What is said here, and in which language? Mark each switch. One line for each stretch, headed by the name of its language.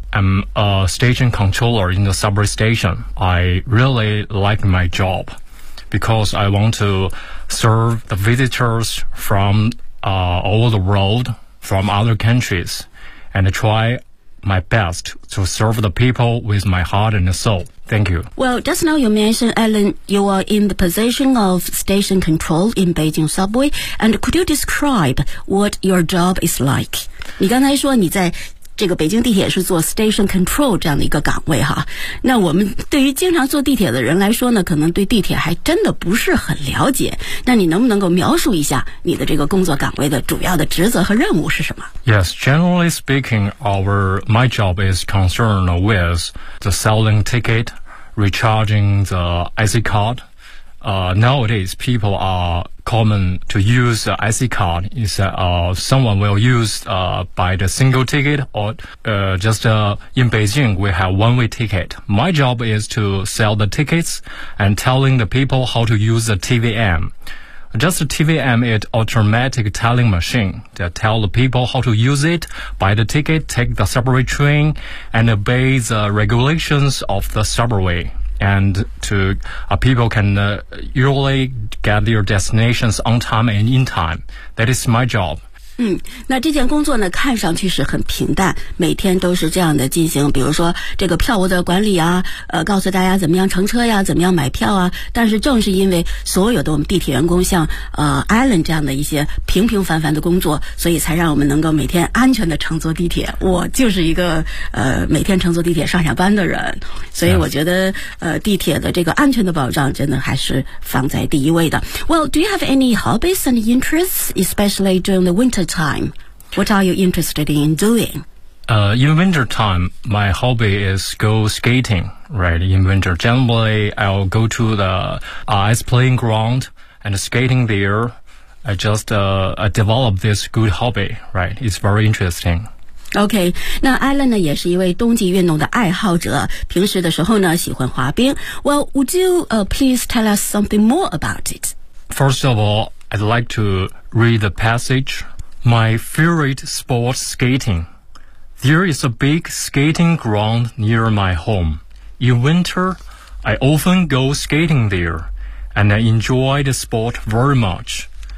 English: I'm a station controller in the subway station. I really like my job because I want to serve the visitors from all the world, from other countriesAnd try my best to serve the people with my heart and soul. Thank you. Well, just now you mentioned, Alan, you are in the position of station control in Beijing subway. And could you describe what your job is like?
Chinese: 你刚才说你在这个北京地铁是做 station control 这样的一个岗位哈。那我们对于经常坐地铁的人来说呢，可能对地铁还真的不是很了解。那你能不能够描述一下你的这个工作岗位的主要的职责和任务是什么？
English: Yes, generally speaking, my job is concerned with the selling ticket, recharging the IC card. Nowadays, people are common to use the IC card. Is that someone will use buy the single ticket or in Beijing we have one-way ticket. My job is to sell the tickets and telling the people how to use the TVM. Just the TVM is automatic telling machine that tell the people how to use it, buy the ticket, take the subway train, and obey the regulations of the subway. And to people can usually get their destinations on time and in time. That is my job.
Chinese: 那这件工作呢，看上去是很平淡，每天都是这样的进行，比如说这个票务的管理啊，告诉大家怎么样乘车呀，怎么样买票啊。但是正是因为所有的我们地铁员工像Alan 这样的一些平平凡凡的工作，所以才让我们能够每天安全的乘坐地铁。我就是一个每天乘坐地铁上下班的人，所以我觉得地铁的这个安全的保障真的还是放在第一位的。
English: Well, do you have any hobbies and interests, especially during the winter time? What are you interested in doing? In winter time, my hobby is go skating, right? In winter, generally, I'll go to the ice playing ground and skating there. I just developed this good hobby, right? It's very interesting.
Chinese: OK, 那 Alan 呢也是一位冬季运动的爱好者，平时的时候呢喜欢滑冰。
English: Well, would you please tell us something more about it? First of all, I'd like to read the passage. My favorite sport, skating. There is a big skating ground near my home. In winter, I often go skating there, and I enjoy the sport very much.